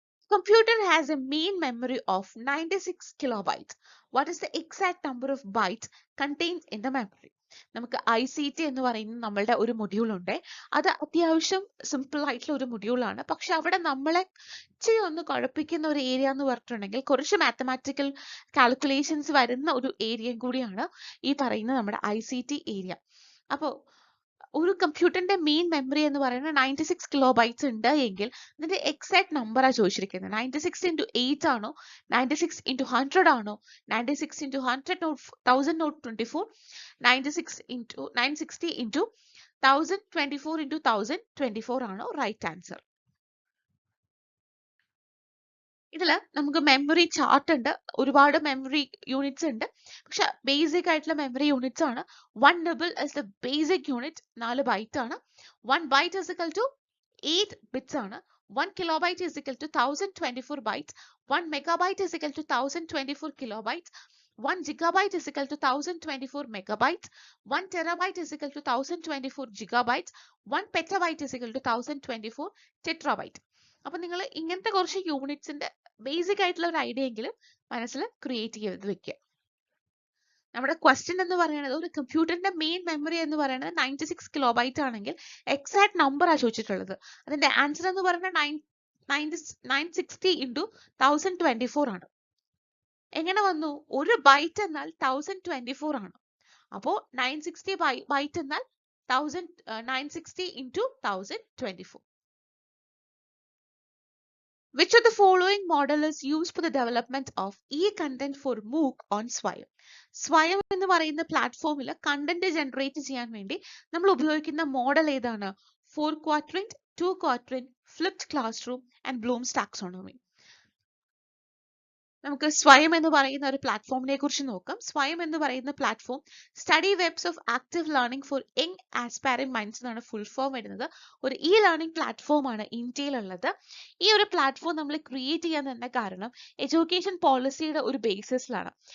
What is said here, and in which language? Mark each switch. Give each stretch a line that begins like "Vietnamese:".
English: Computer has a main memory of 96 kilobytes. What is the exact number of bytes contained in the memory?
Malayalam: നമുക്ക് ICT എന്ന് പറയുന്ന നമ്മളുടെ ഒരു module ഉണ്ട്. അത് അത്യാവശ്യം സിമ്പിൾ ആയിട്ടുള്ള ഒരു മൊഡ്യൂളാണ്. പക്ഷെ അവിടെ നമ്മളെ ഇച്ചിരി ഒന്ന് കുഴപ്പിക്കുന്ന ഒരു ഏരിയ എന്ന് പറഞ്ഞിട്ടുണ്ടെങ്കിൽ കുറച്ച് മാത്തമാറ്റിക്കൽ കാൽക്കുലേഷൻസ് വരുന്ന ഒരു ഏരിയയും കൂടിയാണ് ഈ പറയുന്ന നമ്മുടെ ICT ഏരിയ. അപ്പോൾ ഒരു കമ്പ്യൂട്ടറിന്റെ മെയിൻ മെമ്മറി എന്ന് പറയുന്നത് 96 കിലോ ബൈറ്റ്സ് ഉണ്ട് എങ്കിൽ ഇതിന്റെ എക്സാക്ട് നമ്പറാ ചോദിച്ചിരിക്കുന്നത്. 96 into 8 ആണോ, 96 into 100 ആണോ, 96 into 100 not 1000 not 24, 960 into 1024 into 1024 ആണോ റൈറ്റ് ആൻസർ. ഇതില് നമുക്ക് മെമ്മറി ചാർട്ട് ഉണ്ട്, ഒരുപാട് മെമ്മറി യൂണിറ്റ്സ് ഉണ്ട്. പക്ഷെ ബേസിക് ആയിട്ടുള്ള മെമ്മറി യൂണിറ്റ്സ് ആണ്.
English: 1 nibble is the basic unit,
Malayalam: 4 byte ആണ്.
English: 1 byte is equal to 8 bits ആണ്. 1 kilobyte is equal to 1024 bytes. 1 megabyte is equal to 1024 kilobytes. 1 gigabyte is equal to 1024 megabytes. 1 terabyte is equal to 1024 gigabytes. 1 petabyte is equal to 1024 tetrabyte.
Malayalam: അപ്പൊ നിങ്ങൾ ഇങ്ങനത്തെ കുറച്ച് യൂണിറ്റ്സിന്റെ basic ആയിട്ടുള്ള ഒരു idea എങ്കിലും മനസ്സിൽ create ചെയ്ത് വെക്കുക. നമ്മുടെ ക്വസ്റ്റ്യൻ എന്ന് പറയുന്നത് ഒരു കമ്പ്യൂട്ടറിന്റെ മെയിൻ മെമ്മറി എന്ന് പറയുന്നത് 96 കിലോബൈറ്റ് ആണെങ്കിൽ എക്സാക്ട് നമ്പർ ആ ചോദിച്ചിട്ടുള്ളത്. അതിന്റെ ആൻസർ എന്ന് പറയുന്നത് 960 into 1024 ആണ്. എങ്ങനെ വന്നു? ഒരു ബൈറ്റ് എന്നാൽ 1024 ആണ്. അപ്പോ 960 ബൈറ്റ് എന്നാൽ 960 into 1024.
English: Which of the following model is used for the development of e-content for MOOC on Swayam?
Malayalam: Swayam എന്ന് പറയുന്ന പ്ലാറ്റ്ഫോമിൽ കണ്ടന്റ് ജനറേറ്റ് ചെയ്യാൻ വേണ്ടി നമ്മൾ ഉപയോഗിക്കുന്ന മോഡൽ ഏതാണ്?
English: 4 quadrant, 2 quadrant, flipped classroom and Bloom's taxonomy.
Malayalam: നമുക്ക് സ്വയം എന്ന് പറയുന്ന ഒരു പ്ലാറ്റ്ഫോമിനെ കുറിച്ച് നോക്കാം. സ്വയം എന്ന് പറയുന്ന platform study webs of active learning four young aspiring minds എന്നാണ് ഫുൾ ഫോം വരുന്നത്. ഒരു ലേണിംഗ് പ്ലാറ്റ്ഫോം ആണ് ഇന്ത്യയിൽ ഉള്ളത്. ഈ ഒരു പ്ലാറ്റ്ഫോം നമ്മൾ ക്രിയേറ്റ് ചെയ്യാൻ തന്നെ കാരണം എഡ്യൂക്കേഷൻ പോളിസിയുടെ ഒരു ബേസിസിലാണ്.